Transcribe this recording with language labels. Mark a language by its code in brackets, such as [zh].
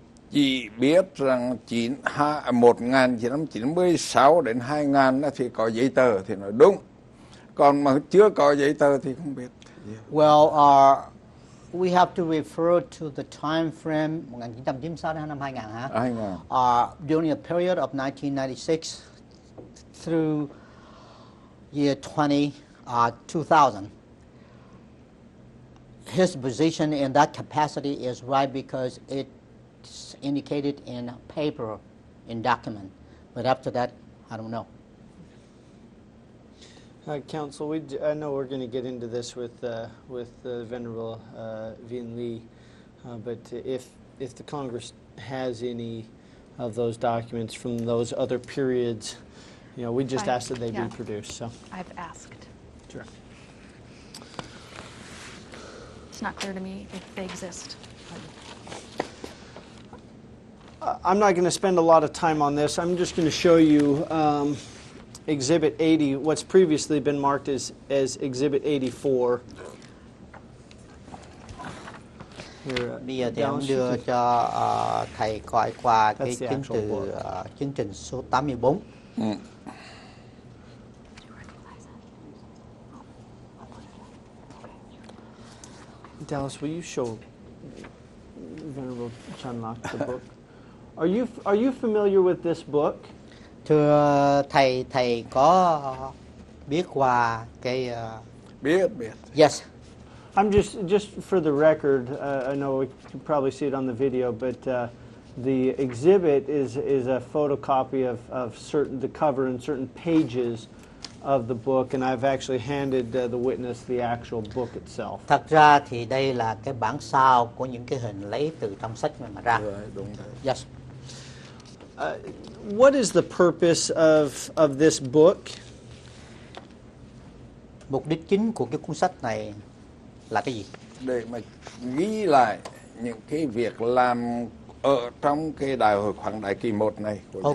[vi] Chỉ biết rằng 1996 đến 2000 thì có giấy tờ thì nói đúng, còn mà chưa có giấy tờ thì không biết. [en] Well, we have to refer to the time frame 1996 [vi] đến năm 2000 hả? [en] 2000. During a period of 1996 through year 2000. His position in that capacity is right because it's indicated in paper, in document. But after that, I don't know. Counsel, I know we're going to get into this with Venerable Viên Lee, but if the Congress has any of those documents from those other periods, we just ask that they be produced. So I've asked. Sure. It's not clear to me if they exist. I'm not going to spend a lot of time on this. I'm just going to show you Exhibit 80, what's previously been marked as Exhibit 84. [vi] Bây giờ thì ông đưa cho thầy coi qua cái chứng từ chương trình số 84. [en] Dallas, will you show Venerable Chánh Lạc the book? Are you familiar with this book? [vi] Thưa thầy có biết qua cái biết. [en] Yes. I'm just for the record, I know we can probably see it on the video, but the exhibit is a photocopy of the cover and certain pages of the book, and I've actually handed the witness the actual book itself. [vi] Thật ra thì đây là cái bản sao của những cái hình lấy từ trong sách mà ra. Đúng rồi. [en] Yes. What is the purpose of this book? [vi] Mục đích chính của cái cuốn sách này là cái gì? Để mà ghi lại những cái việc làm ở trong cái đại hội khoáng đại kỳ 1 này của giáo.